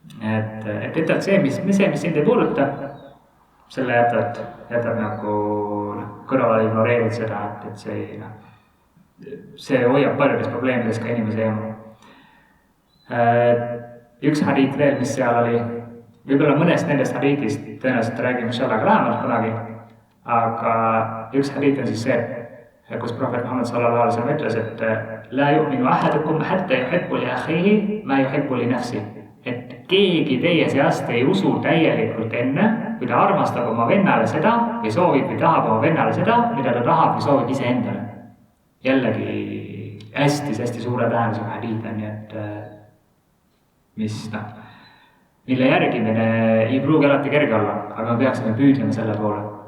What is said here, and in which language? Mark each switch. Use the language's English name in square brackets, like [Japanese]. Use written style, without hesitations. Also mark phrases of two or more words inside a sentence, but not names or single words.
[Estonian] et ütled see, mis sind ei puuduta, selle jätad nagu kõrvale, ignoreerid seda, et see hoiab paljudes probleemides ka inimese eemal. Üks hadiit veel, mis seal oli, võib-olla mõnest nendest hadiitist tõenäoliselt räägime inshallah ka lähemalt kunagi, aga üks hadiit on siis see, kus prohvet Muhammad [Arabic] صلى الله عليه وسلم [Estonian] ütles, et [Arabic] لا يؤمن أحدكم حتى يحب لأخيه ما يحب لنفسي. [Estonian] Et keegi teie seast ei usu täielikult enne, kui ta armastab oma vennale seda või soovib või tahab oma vennale seda, mida ta tahab või soovib ise endale. Jällegi hästi suure tähendusega hadiit on, nii et mille järgimine ei pruugi alati kerge olla, aga me peaksime püüdlema selle poole.